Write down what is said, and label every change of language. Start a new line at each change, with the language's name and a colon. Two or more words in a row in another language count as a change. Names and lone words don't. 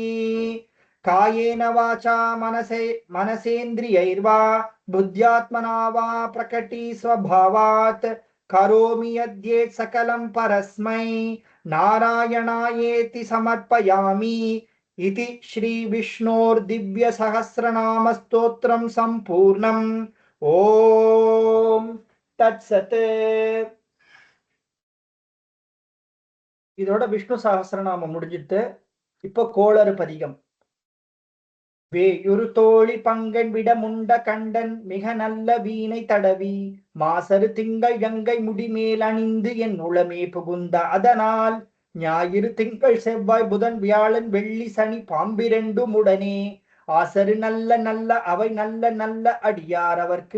Sanskrit: कायेन वाचा मनसेन्द्रियैर्वा बुद्ध्यात्मना वा प्रकटी स्वभावात् करोमि यद्येत् सकलं परस्मै नारायणायेति समर्पयामि इति श्री विष्णोर्दिव्य सहस्रनाम स्तोत्रम संपूर्णम। ओम तत्सत्।
Tamil: இதோட விஷ்ணு சஹஸ்ரநாமம் முடிஞ்சிட்டு இப்போ கோளறு பதிகம். வேயுரு தோழி பங்கன் விட முண்ட கண்டன் மிக நல்ல வீணை தடவி மாசரு திங்கள் கங்கை முடிமேல் அணிந்து என் உளமே புகுந்த அதனால் ஞாயிறு திங்கள் செவ்வாய் புதன் வியாழன் வெள்ளி சனி பாம்பிரண்டும் உடனே ஆசரு நல்ல நல்ல அவை நல்ல நல்ல அடியார் அவர்க்கு